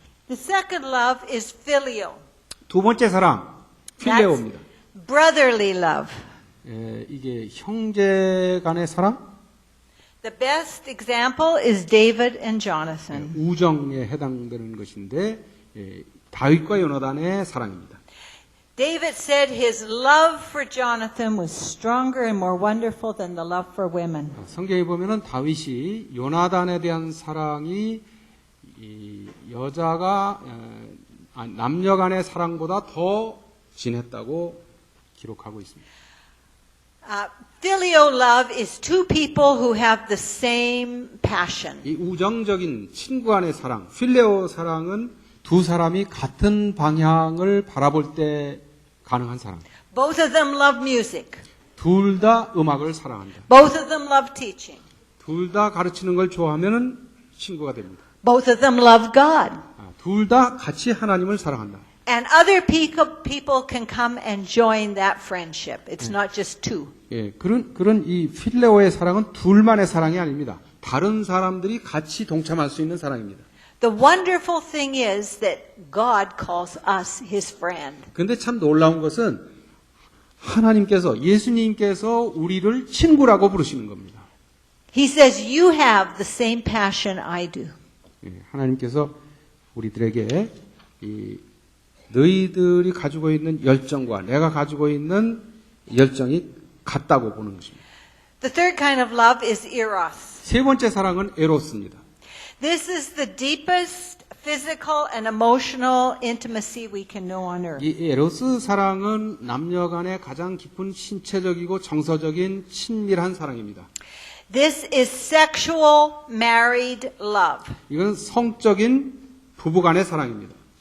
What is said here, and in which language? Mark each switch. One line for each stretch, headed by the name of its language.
English: The second love is filial.
Korean: 두 번째 사랑, 필레오입니다.
English: Brotherly love.
Korean: 이게 형제 간의 사랑?
English: The best example is David and Jonathan.
Korean: 우정에 해당되는 것인데 다윗과 요나단의 사랑입니다.
English: David said his love for Jonathan was stronger and more wonderful than the love for women.
Korean: 성경에 보면은 다윗이 요나단에 대한 사랑이 이 여자가 남녀 간의 사랑보다 더 진했다고 기록하고 있습니다.
English: Filial love is two people who have the same passion.
Korean: 이 우정적인 친구 간의 사랑, 필레오 사랑은 두 사람이 같은 방향을 바라볼 때 가능한 사랑.
English: Both of them love music.
Korean: 둘 다 음악을 사랑한다.
English: Both of them love teaching.
Korean: 둘 다 가르치는 걸 좋아하면은 친구가 됩니다.
English: Both of them love God.
Korean: 둘 다 같이 하나님을 사랑한다.
English: And other people can come and join that friendship. It's not just two.
Korean: 예, 그런 이 필레오의 사랑은 둘만의 사랑이 아닙니다. 다른 사람들이 같이 동참할 수 있는 사랑입니다.
English: The wonderful thing is that God calls us His friend.
Korean: 근데 참 놀라운 것은 하나님께서, 예수님께서 우리를 친구라고 부르시는 겁니다.
English: He says, you have the same passion I do.
Korean: 예, 하나님께서 우리들에게 이 너희들이 가지고 있는 열정과 내가 가지고 있는 열정이 같다고 보는 것입니다.
English: The third kind of love is eros.
Korean: 세 번째 사랑은 에로스입니다.
English: This is the deepest physical and emotional intimacy we can know on earth.
Korean: 이 에로스 사랑은 남녀 간의 가장 깊은 신체적이고 정서적인 친밀한 사랑입니다.
English: This is sexual married love.
Korean: 이건 성적인 부부 간의 사랑입니다.